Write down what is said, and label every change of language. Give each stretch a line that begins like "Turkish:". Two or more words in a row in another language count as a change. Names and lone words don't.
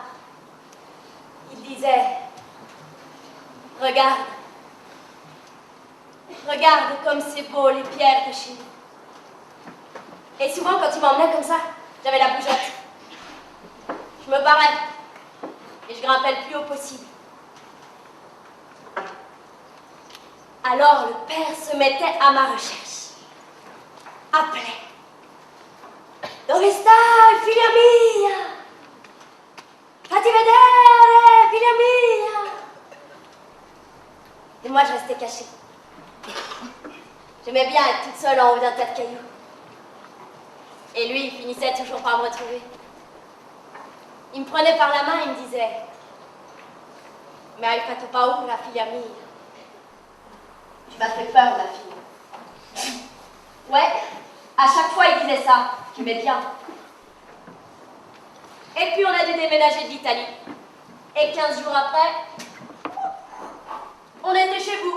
French: Il disait, regarde comme c'est beau les pierres de chez nous. Et souvent quand il m'emmenait comme ça, j'avais la bougeotte. Je me barrais et je grimpais le plus haut possible. Alors le père se mettait à ma recherche. Appelait.
Italian: Dove stai, figlia mia? Fatti vedere, figlia mia.
French: Et moi je restais cachée. J'aimais bien être toute seule en haut d'un tas de cailloux. Et lui, il finissait toujours par me retrouver. Il me prenait par la main et il me disait, mais
Italian: hai fatto paura, figlia mia.
French: Tu m'as fait peur, ma fille. Ouais, à chaque fois il disait ça. J'aimais bien. Et puis on a dû déménager de l'Italie. Et 15 jours après, on était chez vous.